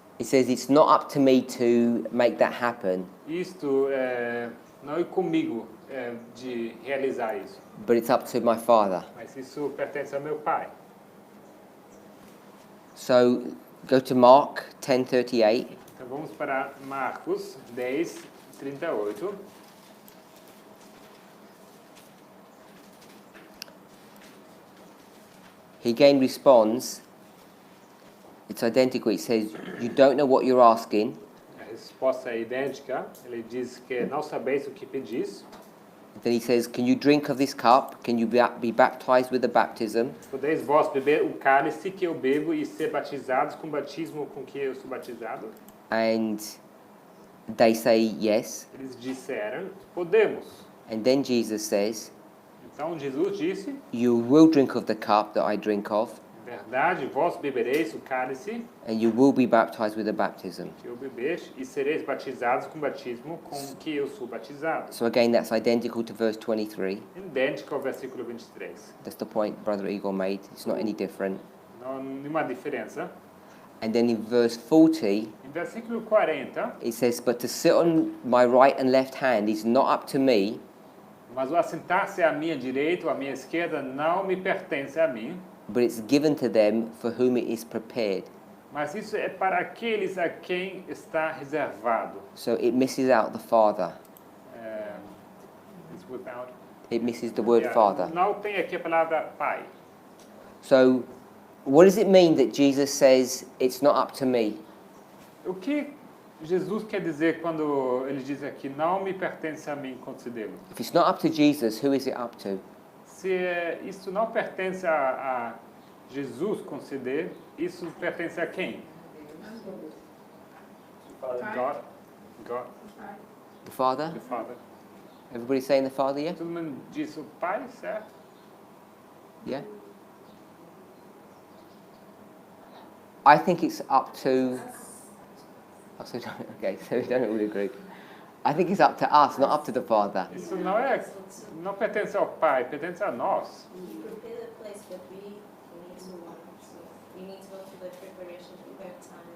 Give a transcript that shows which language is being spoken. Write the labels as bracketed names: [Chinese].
[English] He says it's not up to me to make that happen, [Portuguese] Isto não é comigo de realizar isso, [English] but it's up to my Father. [Portuguese] mas isso pertence ao meu Pai. [English] So go to Mark 10:38. [Portuguese] Então vamos para Marcos 10:38. [English] He again responds, it's identical. It says, you don't know what you're asking. [Portuguese] A resposta é idêntica. Ele diz que não sabeis o que pedis. [English] Then he says, can you drink of this cup? Can you be baptized with the baptism? [Portuguese] Podeis vós beber o cálice que eu bebo e ser batizados com o batismo com que eu sou batizado? [English] And they say yes. [Portuguese] Eles disseram, podemos. [English] And then Jesus says, [Portuguese] Então Jesus disse, [English] you will drink of the cup that I drink of, [Portuguese] verdade, vós bebereis o cálice [English] and you will be baptized with the baptism. [Portuguese] que eu beber e sereis batizados com o batismo com que eu sou batizado. [English] So again, that's identical to verse 23. [Portuguese] Idêntico ao versículo 23. [English] That's the point Brother Igor made. It's not any different. [Portuguese] Não há nenhuma diferença. [English] And then in verse 40, [Portuguese] Em versículo 40, [English] it says, but to sit on my right and left hand is not up to me, [Portuguese] mas o assentar-se à minha direita ou à minha esquerda não me pertence a mim, [English] but it's given to them for whom it is prepared. [Portuguese] mas isso é para aqueles a quem está reservado. [English] So it misses out the Father. It's without, It misses the word yeah, Father. [Portuguese] não tem aqui a palavra pai. [English] So what does it mean that Jesus says, it's not up to me? [Portuguese] O que Jesus quer dizer quando ele diz aqui, não me pertence a mim concedê-lo? [English] If it's not up to Jesus, who is it up to? [Portuguese] Se isso não pertence a Jesus conceder, isso pertence a quem? [English] God. God, The Father? the Father. Everybody saying the Father, yeah? [Portuguese] Todo mundo diz o Pai, certo? [English] Yeah? I think it's up to... Oh, so okay, so we don't all agree. I think it's up to us, not up to the Father. [Portuguese] Isso não pertence ao Pai, pertence a nós. [English] To prepare the place that we need to walk. So we need to go through the preparation to be baptized.